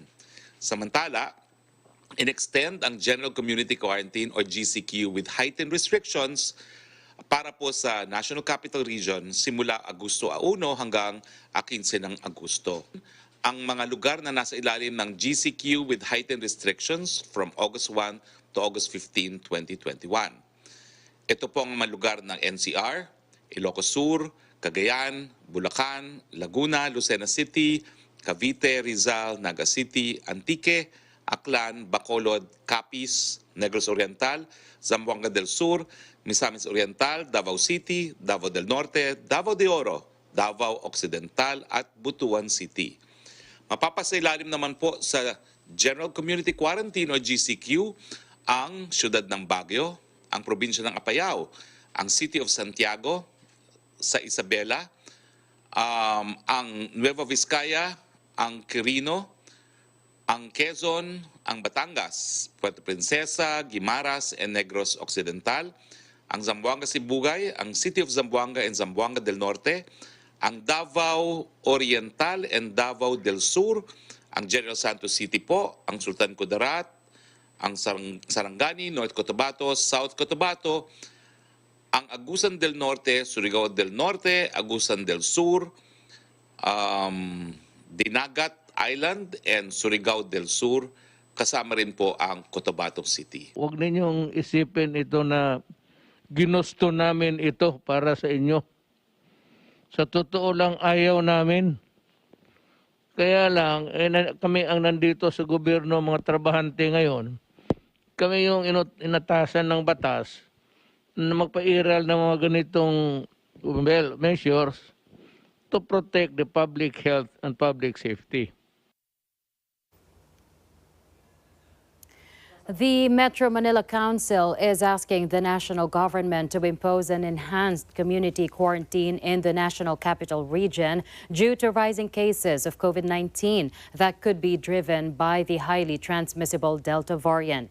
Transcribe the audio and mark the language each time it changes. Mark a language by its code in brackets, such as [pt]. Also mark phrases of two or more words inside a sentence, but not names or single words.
[tl] Samantala, in-extend ang General Community Quarantine or GCQ [en] with heightened restrictions [tl] para po sa National Capital Region simula Agosto 1 hanggang 15 ng Agosto. Ang mga lugar na nasa ilalim ng GCQ [en] with heightened restrictions from August 1 to August 15, 2021. [tl] Ito po ang mga lugar ng NCR, Ilocos Sur, Cagayan, Bulacan, Laguna, Lucena City, Cavite, Rizal, Naga City, Antique, Aklan, Bacolod, Capiz, Negros Oriental, Zamboanga del Sur, Misamis Oriental, Davao City, Davao del Norte, Davao de Oro, Davao Occidental at Butuan City. Mapapasailalim naman po sa General Community Quarantine o GCQ ang siyudad ng Baguio, ang probinsya ng Apayao, ang City of Santiago sa Isabela, ang Nueva Vizcaya, ang Quirino, ang Quezon, ang Batangas, Puerto Princesa, Guimaras, and Negros Occidental, ang Zamboanga Sibugay, ang City of Zamboanga and Zamboanga del Norte, ang Davao Oriental and Davao del Sur, ang General Santos City po, ang Sultan Kudarat, ang Sarangani, North Cotabato, South Cotabato, ang Agusan del Norte, Surigao del Norte, Agusan del Sur, Dinagat Island, and Surigao del Sur, kasama rin po ang Cotabato City. Huwag ninyong isipin ito na ginusto namin ito para sa inyo. Sa totoo lang ayaw namin. Kaya lang, kami ang nandito sa gobyerno, mga trabahante ngayon, kami yung inatasan ng batas na magpairal ng mga ganitong [en] measures to protect the public health and public safety. The Metro Manila Council is asking the national government to impose an enhanced community quarantine in the National Capital Region due to rising cases of COVID-19 that could be driven by the highly transmissible Delta variant.